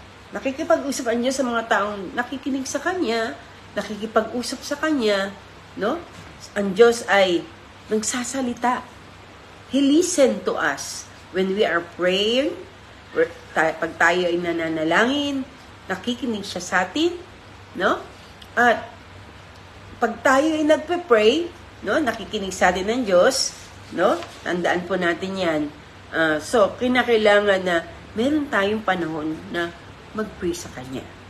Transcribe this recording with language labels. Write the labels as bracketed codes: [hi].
[tl] Nakikipag-usap ang Diyos sa mga taong nakikinig sa Kanya, nakikipag-usap sa Kanya, no? Ang Diyos ay nagsasalita. [en] He listen to us when we are praying. [tl] Pag tayo ay nananalangin, nakikinig siya sa atin, no? At pag tayo ay nagpe-pray, no, nakikinig sa atin ng Diyos, no? Tandaan po natin 'yan. So, kinakailangan na meron tayong panahon na mag-pray sa Kanya.